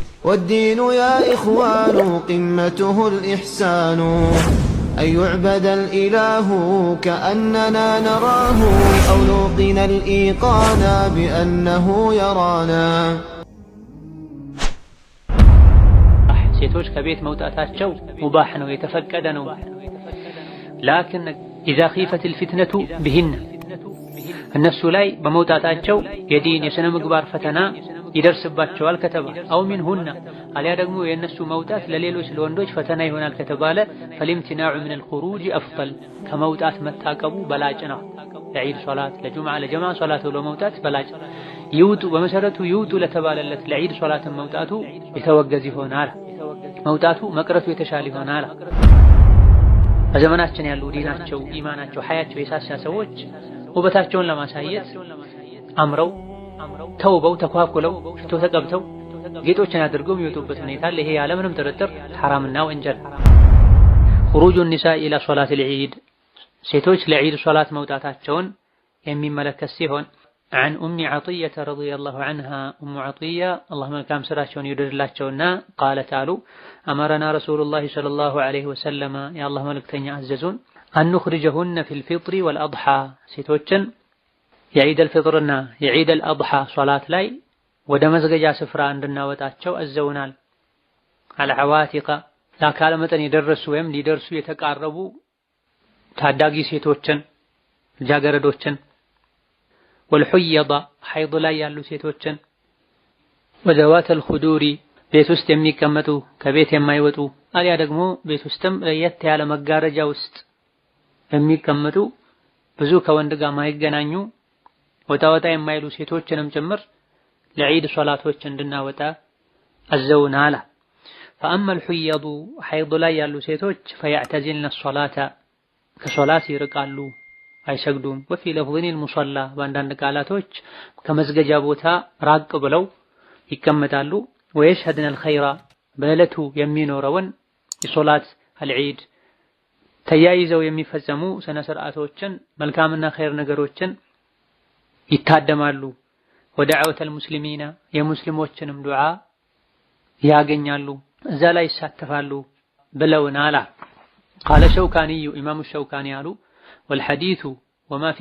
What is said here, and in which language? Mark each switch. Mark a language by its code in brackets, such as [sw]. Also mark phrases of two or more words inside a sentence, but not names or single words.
[ar] والدين يا إخوان قمته الإحسان أن يعبد الإله كأننا نراه أو نوقن الإيقان بأنه يرانا. [am] ሴቶች ከቤት መውጣታቸው ሙባህ ነው፣ የተፈቀደ ነው። [ar] لكن إذا خيفت الفتنة بهن [am] እነሱ ላይ በመውጣታቸው የዲን የሥነ ምግባር ፈተና ይደርስባቸዋል ከተባለ [ar] أو منهن [am] አሊያ ደግሞ የነሱ መውጣት ለሌሎች ለወንዶች ፈተና ይሆናል ከተባለ [ar] فالامتناع من الخروج أفضل [am] ከመውጣት መታቀቡ በላጭ ነው። ለዒድ ሶላት፣ ለጁምዓ፣ ለጀማዓ ሶላት ብሎ መውጣት በላጭ። ይውጡ በመሰረቱ ይውጡ ለተባለለት ለዒድ ሶላትን መውጣቱ የተወገዝ ይሆናል። መውጣቱ መቅረቱ የተሻለ ይሆናል። በዘመናችን ያሉ ዲናቸው፣ ኢማናቸው፣ ሐያቸው የሳሳ ሰዎች ውበታቸውን ለማሳየት አምረው ተውበው ተኳኩለው ሽቶ ተቀብተው ጌጦችን አድርገው የሚወጡበት ሁኔታ ይሄ ያለምንም ጥርጥር ሐራምና ወንጀል። [ar] خروج النساء إلى صلاة العيد [am] ሴቶች ለዒድ ሶላት መውጣታቸውን የሚመለከት ሲሆን عن [ar] أم عطية رضي الله عنها أم عطية [am] الله መልካም ስራቸውን ይወደድላቸውና قالت አሉ [ar] أمرنا رسول الله صلى الله عليه وسلم [am] يا الله መልእክተኛ አዘዙን [ar] أن نخرجهن في الفطر والأضحى [am] ሴቶችን የዒድ አልፍጥርና የዒድ አልአድሓ ሶላት ላይ ወደ መዝገጃ ስፍራ እንድናወጣቸው አዘውናል። አልዓዋቲቃ ለአካለ መጠን የደረሱ ወይም ሊደርሱ የተቃረቡ ታዳጊ ሴቶችን ልጃገረዶችን፣ ወልሑየዳ ሐይድ ላይ ያሉ ሴቶችን፣ [ar] وذوات الخدور [am] ቤት ውስጥ የሚቀመጡ ከቤት የማይወጡ አሊያ ደግሞ ቤት ውስጥም ለየት ያለ መጋረጃ ውስጥ የሚቀመጡ ብዙ ከወንድ ጋር ማይገናኙ ወጣ ወጣ የማይሉ ሴቶችንም ጭምር ለዒድ ሶላቶች እንድናወጣ አዘውናል። [ar] فأما الحيض [am] ሐይድ ላይ ያሉ ሴቶች [ar] فيعتزلن الصلاة [am] ከሶላት ይርቃሉ አይሰግዱም። [ar] وفي لفظ المصلى [am] በአንዳንድ ቃላቶች ከመስገጃ ቦታ ራቅ ብለው ይቀመጣሉ። [ar] ويشهدن الخير [am] በዕለቱ የሚኖረውን የሶላት አልዒድ ተያይዘው የሚፈጸሙ ስነ ስርዓቶችን መልካምና ኸይር ነገሮችን ይታደማሉ። [ar] ودعوة المسلمين [am] የሙስሊሞችንም ዱዓ ያገኛሉ፣ እዛ ላይ ይሳተፋሉ ብለውናል። [ar] قال الشوكاني [am] ኢማሙ ሸውካኒ አሉ [ar] والحديث وما في